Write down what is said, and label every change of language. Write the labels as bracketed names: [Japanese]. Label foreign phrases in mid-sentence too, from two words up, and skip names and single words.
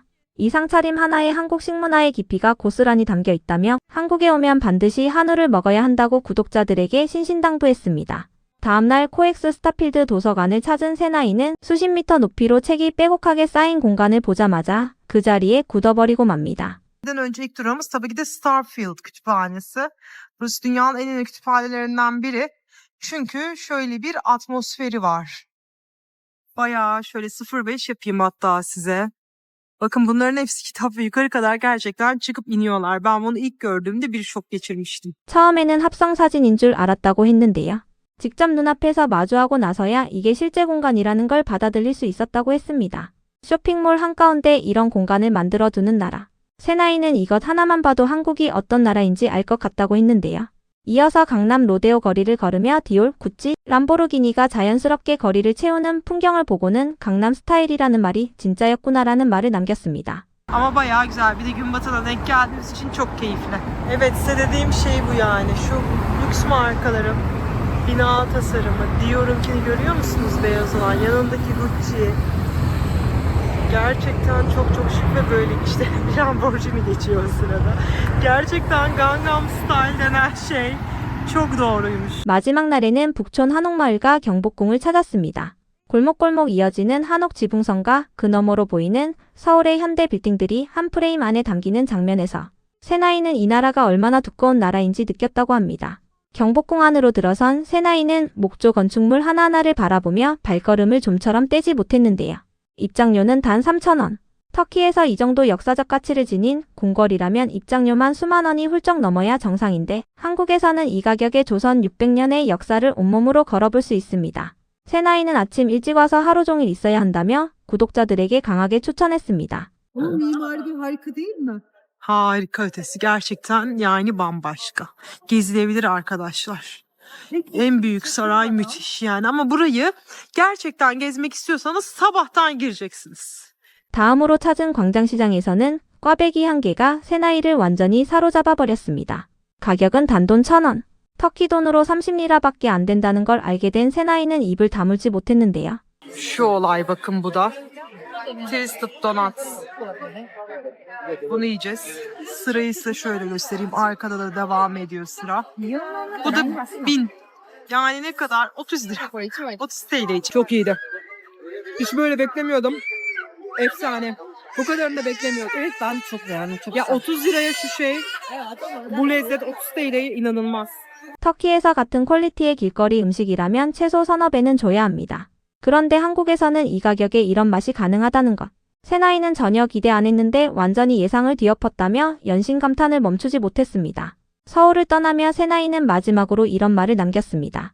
[Korean] 이 상차림 하나에 한국 식문화의 깊이가 고스란히 담겨 있다며 한국에 오면 반드시 한우를 먹어야 한다고 구독자들에게 신신당부했습니다. 다음날 코엑스 스타필드 도서관을 찾은 세나이는 수십 미터 높이로 책이 빼곡하게 쌓인 공간을 보자마자 그 자리에 굳어버리고 맙니다. [Turkish] Önce ilk durağımız tabii ki de Starfield Kütüphanesi. Burası dünyanın en önemli kütüphanelerinden biri. Çünkü şöyle bir atmosferi var. Bayağı şöyle 0.5 yapayım hatta size. Bakın bunların hepsi kitap ve yukarı kadar gerçekten çıkıp iniyorlar. Ben bunu ilk gördüğümde bir şok geçirmiştim. [Korean] 처음에는 합성사진인 줄 알았다고 했는데요. 직접 눈앞에서 마주하고 나서야 이게 실제 공간이라는 걸 받아들일 수 있었다고 했습니다. 쇼핑몰 한가운데 이런 공간을 만들어두는 나라. 세나이는 이것 하나만 봐도 한국이 어떤 나라인지 알 것 같다고 했는데요. 이어서 강남 로데오 거리를 걸으며 디올, 구찌, 람보르기니가 자연스럽게 거리를 채우는 풍경을 보고는 강남 스타일이라는 말이 진짜였구나라는 말을 남겼습니다. [Turkish] Ama bayağı güzel. Bir de gün batına denk geldiğimiz için çok keyifli. Evet, size dediğim şey bu yani. Şu lüks markaların bina tasarımı. Dior'unkini görüyor musunuz beyaz olan? Yanındaki Gucci. Gerçekten çok çok şık ve böyle işte bir Lamborghini geçiyor o sırada. Gerçekten Gangnam Style denen şey çok doğruymuş. [Korean] 마지막 날에는 북촌 한옥마을과 경복궁을 찾았습니다. 골목골목 이어지는 한옥 지붕선과 그 너머로 보이는 서울의 현대 빌딩들이 한 프레임 안에 담기는 장면에서 세나이는 이 나라가 얼마나 두꺼운 나라인지 느꼈다고 합니다. 경복궁 안으로 들어선 세나이는 목조 건축물 하나하나를 바라보며 발걸음을 좀처럼 떼지 못했는데요. 입장료는 단 3,000원. 터키에서 이 정도 역사적 가치를 지닌 궁궐이라면 입장료만 수만 원이 훌쩍 넘어야 정상인데 한국에서는 이 가격에 조선 600년의 역사를 온몸으로 걸어볼 수 있습니다. 세나이는 아침 일찍 와서 하루 종일 있어야 한다며 구독자들에게 강하게 추천했습니다. [Turkish] Onun mimari harika değil mi? Harika ötesi. Gerçekten yani bambaşka. Gezilebilir arkadaşlar. En büyük saray müthiş yani. Ama burayı gerçekten gezmek istiyorsanız sabahtan gireceksiniz. [Korean] 다음으로 찾은 광장시장에서는 꽈배기 한 개가 세나이를 완전히 사로잡아 버렸습니다. 가격은 단돈 1,000원. 터키 돈으로 30리라밖에 안 된다는 걸 알게 된 세나이는 입을 다물지 못했는데요. [Turkish] Şu olay bakın bu da. [English] Twisted Donuts. [Turkish] Bunu yiyeceğiz. Sırayı size şöyle göstereyim. Arkada da devam ediyor sıra. Bu da 1000. Yani ne kadar? 30 lira. 30 TL. Çok iyiydi. Hiç böyle beklemiyordum. Efsane. Bu kadarını da beklemiyordum. Evet, ben çok beğendim. Çok Ya güzel. 30 liraya şu şey, bu lezzet 30 TL'ye inanılmaz. [Korean] 터키에서 같은 퀄리티의 길거리 음식이라면 최소 서너 배는 줘야 합니다. 그런데 한국에서는 이 가격에 이런 맛이 가능하다는 것. 세나이는 전혀 기대 안 했는데 완전히 예상을 뒤엎었다며 연신 감탄을 멈추지 못했습니다. 서울을 떠나며 세나이는 마지막으로 이런 말을 남겼습니다.